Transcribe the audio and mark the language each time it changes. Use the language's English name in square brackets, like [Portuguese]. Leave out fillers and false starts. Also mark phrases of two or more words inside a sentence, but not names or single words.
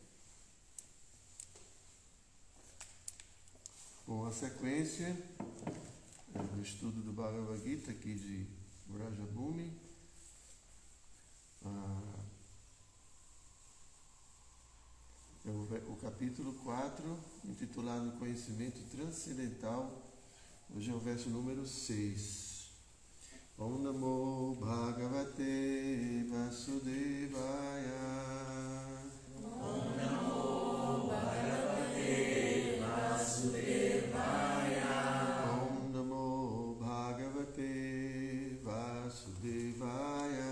[Portuguese] com a sequência do estudo do Bhagavad Gita aqui de Vrajabhumi. O capítulo 4, intitulado Conhecimento Transcendental. Hoje é o verso número 6. [Sanskrit] Om Namo Bhagavate Vasudevaya. Om Namo Bhagavate Vasudevaya. Om Namo Bhagavate Vasudevaya.